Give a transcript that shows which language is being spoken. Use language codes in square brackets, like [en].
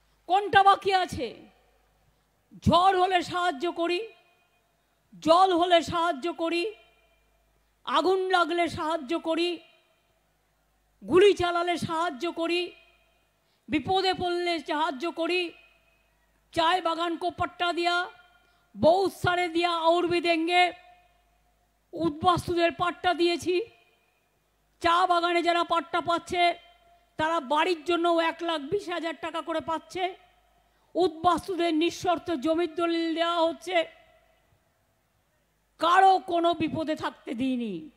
[bn] কোনটা বাকি আছে? ঝড় হলে সাহায্য করি, জল হলে সাহায্য করি, আগুন লাগলে সাহায্য করি, গুলি চালালে সাহায্য করি, বিপদে পড়লে সাহায্য করি। [hi] चाय बागान को पट्टा दिया, बहुत सारे दिया और भी देंगे। [bn] उद्बास्तुदेर पट्टा दिएছি, চা বাগানে যারা পাট্টা পাচ্ছে তারা বাড়ির জন্য 1,20,000 টাকা করে পাচ্ছে। উদ্বাস্তুদের নিঃশর্ত জমির দলিল দেওয়া হচ্ছে, কারো কোনো বিপদে থাকতে দিইনি।